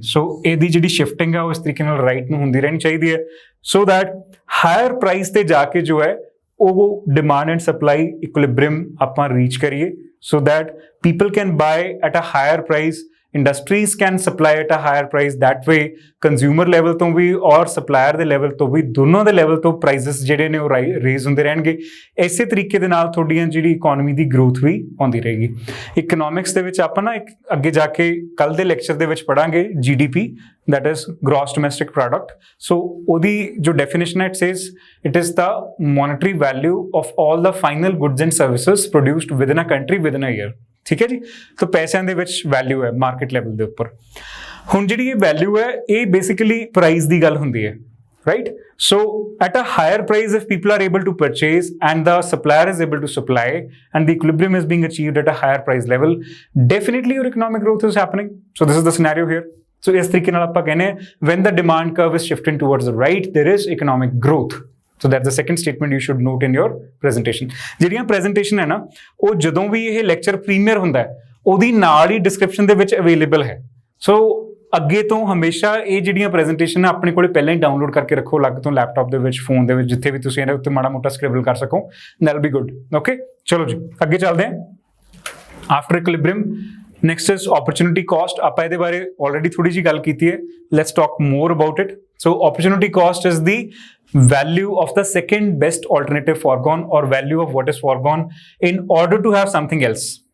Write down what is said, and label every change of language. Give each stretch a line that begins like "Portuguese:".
English: So ਇਹਦੀ ਜਿਹੜੀ shifting ਹੈ
Punjabi: ਉਹ ਇਸ ਤਰੀਕੇ ਨਾਲ
English: right ਨੂੰ ਹੁੰਦੀ ਰਹਿਣੀ ਚਾਹੀਦੀ ਹੈ, so that higher price
Punjabi: ਤੇ ਜਾ ਕੇ ਜੋ ਹੈ ਉਹ
English: demand and supply equilibrium ਆਪਾਂ reach ਕਰੀਏ, so that people can buy at a higher price, industries can supply at a higher price. That way
Punjabi: consumer level ਤੋਂ ਵੀ ਔਰ supplier ਦੇ level ਤੋਂ ਵੀ, ਦੋਨੋਂ ਦੇ level ਤੋਂ prices ਜਿਹੜੇ ਨੇ ਉਹ raise ਹੁੰਦੇ ਰਹਿਣਗੇ। ਇਸੇ ਤਰੀਕੇ ਦੇ ਨਾਲ ਤੁਹਾਡੀਆਂ ਜਿਹੜੀ ਇਕਨੋਮੀ ਦੀ growth ਵੀ ਆਉਂਦੀ ਰਹੇਗੀ। ਇਕਨੋਮਿਕਸ ਦੇ ਵਿੱਚ ਆਪਾਂ ਨਾ ਇੱਕ ਅੱਗੇ ਜਾ ਕੇ ਕੱਲ ਦੇ ਲੈਕਚਰ ਦੇ ਵਿੱਚ ਪੜਾਂਗੇ GDP, that is gross domestic product.
English: So
Punjabi: ਉਹਦੀ ਜੋ definition ਹੈ,
English: it says it is the monetary value of all the final goods and services produced within a country within a year.
Punjabi: ਠੀਕ ਹੈ ਜੀ, ਤਾਂ ਪੈਸਿਆਂ ਦੇ ਵਿੱਚ ਵੈਲਿਊ ਹੈ ਮਾਰਕੀਟ ਲੈਵਲ ਦੇ ਉੱਪਰ। ਹੁਣ ਜਿਹੜੀ ਇਹ ਵੈਲਿਊ ਹੈ ਇਹ ਬੇਸਿਕਲੀ ਪ੍ਰਾਈਸ ਦੀ ਗੱਲ ਹੁੰਦੀ ਹੈ, right?
English: So at a higher price, if people are able to purchase and the supplier is able to supply and the equilibrium is being achieved at a higher price level, definitely your economic growth is happening. So this is the scenario here. So
Punjabi: ਇਸ ਤਰੀਕੇ ਨਾਲ ਆਪਾਂ ਕਹਿੰਦੇ ਹਾਂ
English: when the demand curve is shifting towards the right, there is economic growth. So that's the second statement you should note in your presentation.
Punjabi: ਜਿਹੜੀਆਂ presentation ਹੈ ਨਾ, ਉਹ ਜਦੋਂ ਵੀ ਇਹ lecture premier ਹੁੰਦਾ ਹੈ ਉਹਦੀ ਨਾਲ ਹੀ description ਦੇ ਵਿੱਚ available ਹੈ। So ਅੱਗੇ ਤੋਂ ਹਮੇਸ਼ਾ ਇਹ ਜਿਹੜੀਆਂ presentation ਆਪਣੇ ਕੋਲੇ ਪਹਿਲਾਂ ਹੀ download ਕਰਕੇ ਰੱਖੋ ਅਲੱਗ ਤੋਂ ਲੈਪਟਾਪ ਦੇ ਵਿੱਚ, ਫੋਨ ਦੇ ਵਿੱਚ, ਜਿੱਥੇ ਵੀ ਤੁਸੀਂ ਇਹਦੇ ਉੱਤੇ ਮਾੜਾ ਮੋਟਾ scribble ਕਰ ਸਕੋ,
English: that'll be good.
Punjabi: Okay, ਚਲੋ ਜੀ ਅੱਗੇ ਚੱਲਦੇ ਹਾਂ।
English: After equilibrium, next is opportunity cost.
Punjabi: ਆਪਾਂ ਇਹਦੇ ਬਾਰੇ already ਥੋੜੀ ਜਿਹੀ ਗੱਲ ਕੀਤੀ ਹੈ,
English: let's talk more about it. So opportunity cost is the value of the second best alternative foregone, or value of what is foregone in order to have something else.